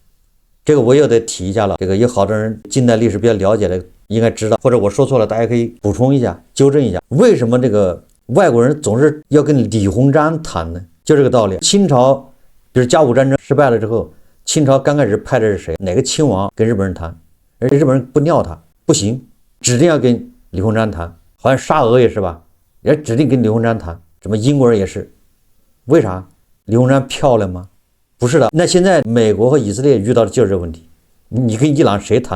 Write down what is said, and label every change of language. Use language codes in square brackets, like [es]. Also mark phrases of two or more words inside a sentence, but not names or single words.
[zh] 這個我又得提一下了，這個有好多人近代歷史比較了解的應該知道，或者我說錯了，大家可以補充一下，糾正一下。為什麼這個外國人總是要跟李鴻章談呢？就這個道理。清朝比如甲午戰爭失敗了之後，清朝剛開始派的是誰？哪個親王跟日本人談？而日本人不尿他，不行，指定要跟李鴻章談。好像沙俄也是吧，也指定跟李鴻章談。什麼英國人也是，為啥？李鴻章漂亮嗎？不是的。那現在美國和以色列遇到的就是這個問題。你跟伊朗誰談？